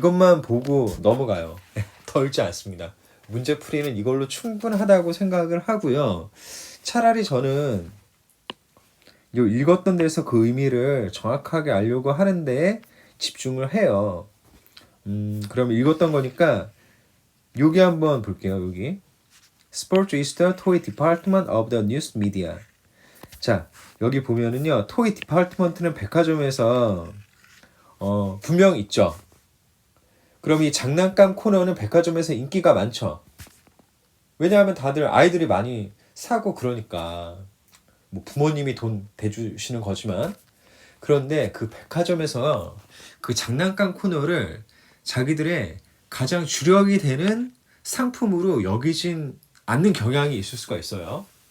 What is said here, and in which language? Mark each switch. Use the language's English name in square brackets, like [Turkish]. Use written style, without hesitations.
[Korean] 이것만 보고 넘어가요. 더 읽지 않습니다. 문제풀이는 이걸로 충분하다고 생각을 하고요. 차라리 저는 요 읽었던 데서 그 의미를 정확하게 알려고 하는데 집중을 해요. 그러면 읽었던 거니까 여기 한번 볼게요. 여기 [English] Sports is the toy department of the news media. [Korean] 자, 여기 보면은요. 토이 디파트먼트는 백화점에서 분명 있죠. 그럼 이 장난감 코너는 백화점에서 인기가 많죠. 왜냐하면 다들 아이들이 많이 사고 그러니까. 뭐 부모님이 돈 대주시는 거지만. 그런데 그 백화점에서 그 장난감 코너를 자기들의 가장 주력이 되는 상품으로 여기진 않는 경향이 있을 수가 있어요.